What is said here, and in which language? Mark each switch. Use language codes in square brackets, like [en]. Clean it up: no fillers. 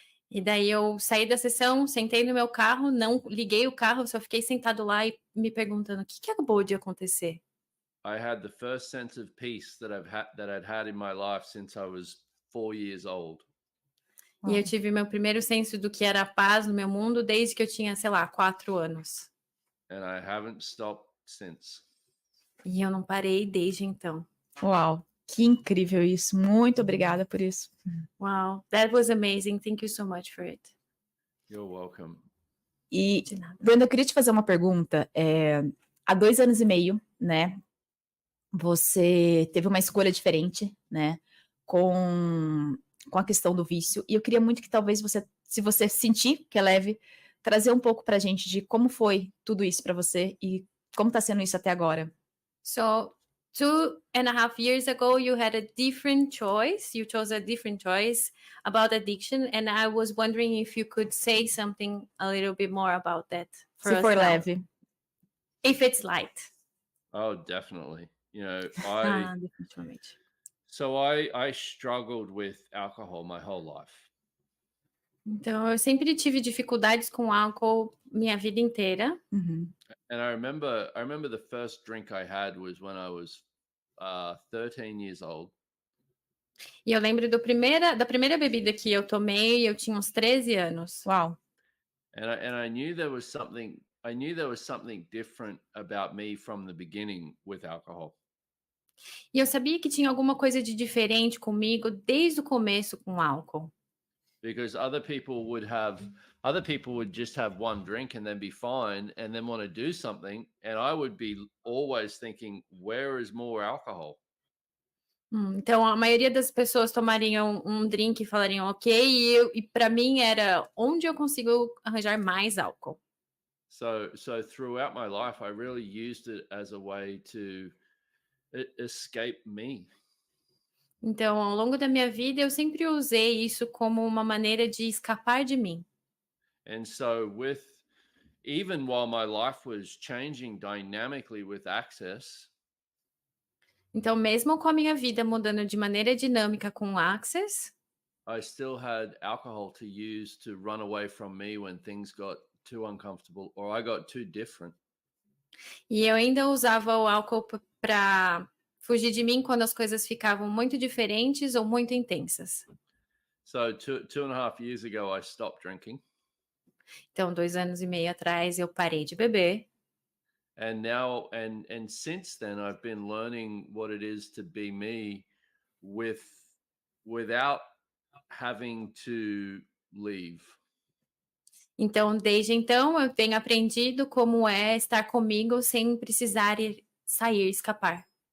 [pt] E daí eu saí da sessão, sentei no meu carro, não liguei o carro, só fiquei sentado lá e me perguntando o que acabou de acontecer. [en] I had the first sense of peace that I'd had in my life since I was 4 years old. [pt] E eu tive meu primeiro senso do que era a paz no meu mundo desde que eu tinha, sei lá, 4 anos. [en] And I haven't stopped since. [pt] E eu não parei desde então. Uau, que incrível isso. Muito obrigada por isso. [en] Wow, that was amazing. Thank you so much for it. You're welcome. [pt] E, De nada. Brenda, eu queria te fazer uma pergunta. Há 2 anos e meio, né, você teve uma escolha diferente, né, com a questão do vício. E eu queria muito que talvez você, se você sentir que é leve, trazer um pouco pra gente de como foi tudo isso pra você e como tá sendo isso até agora. [en] So 2.5 years ago, you had a different choice. You chose a different choice about addiction. And I was wondering if you could say something a little bit more about that for [pt] Se [en] us for now. [pt] leve. [en] If it's light. Oh, definitely. You know, [pt] Definitivamente. [en] so I struggled with alcohol my whole life. [pt] Então, eu sempre tive dificuldades com álcool minha vida inteira. Uhum. [en] And I remember the first drink I had was when I was 13 years old. [pt] E eu lembro da primeira bebida que eu tomei, eu tinha uns 13 anos. Uau. [en] And I knew there was something different about me from the beginning with alcohol. [pt] E eu sabia que tinha alguma coisa de diferente comigo desde o começo com álcool. [en] Because other people would just have one drink and then be fine and then want to do something, and I would be always thinking, where is more alcohol? [pt] Então, a maioria das pessoas tomariam um drink e falariam ok, e para mim era onde eu consigo arranjar mais álcool. [en] So throughout my life, I really used it as a way to escape me. [pt] Então, ao longo da minha vida, eu sempre usei isso como uma maneira de escapar de mim. [en] And so even while my life was changing dynamically with access, [pt] Então, mesmo com a minha vida mudando de maneira dinâmica com o Access, [en] I still had alcohol to use to run away from me when things got too uncomfortable or I got too different. [pt] e eu ainda usava o álcool para fugir de mim quando as coisas ficavam muito diferentes ou muito intensas. [en] So 2.5 years ago, I stopped drinking. [pt] Então, 2 anos e meio atrás, eu parei de beber. [en] And now, and since then, I've been learning what it is to be me without having to leave. [pt] Então, desde então, eu tenho aprendido como é estar comigo sem precisar sair, escapar.